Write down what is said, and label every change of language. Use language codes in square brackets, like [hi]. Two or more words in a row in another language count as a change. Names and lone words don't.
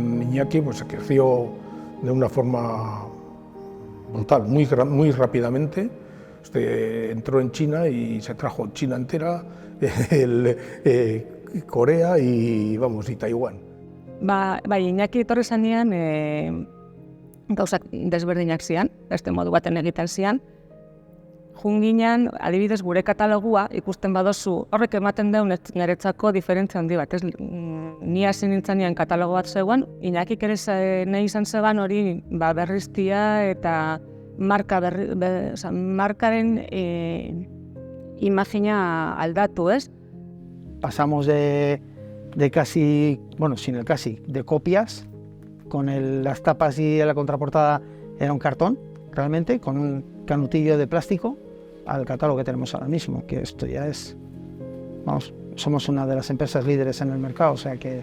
[es] Iñaki pues creció de una forma brutal, muy rápidamente. Entró en China y se trajo China entera, Corea y Taiwán. [eu] Bai, Iñaki etorri zanean gauzak desberdinak zian, beste modu baten egiten zian. Junginan, adibidez, gure katalogua ikusten badozu, horrek ematen deun niretzako diferentzia handi bat. Ni hasi nintzanean katalogo bat zegoen, Iñakik ere nahi izan zegoen hori berriztia eta markaren imagina aldatu, ez? [es] Pasamos de casi, bueno, sin el casi, de copias, con las tapas y la contraportada era un cartón, realmente, con un canutillo de plástico, al catálogo que tenemos ahora mismo, que esto ya es, vamos, somos una de las empresas líderes en el mercado, o sea que...